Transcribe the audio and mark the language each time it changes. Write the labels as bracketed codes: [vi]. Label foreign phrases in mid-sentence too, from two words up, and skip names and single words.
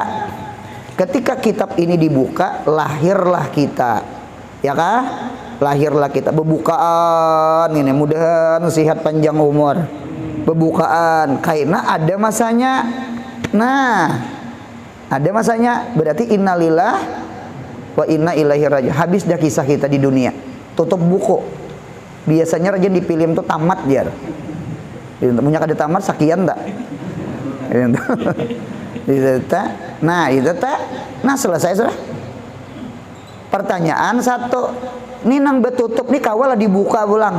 [bjn] Ketika kitab ini dibuka, lahirlah kita. Ya kah? Lahirlah kita, bebukaan ini, mudahan sehat panjang umur. Bebukaan karena ada masanya. Nah, ada masanya, berarti [ar] إنا لله وإنا إليه راجعون. [bjn] Habis dah kisah kita di dunia. Tutup buku. Biasanya rajin di film tuh tamat biar. Punya kada tamat sekian tak? Nah, itu tak. Nah, selesai sudah. Pertanyaan satu, ini nang betutup nih kawal dibuka ulang.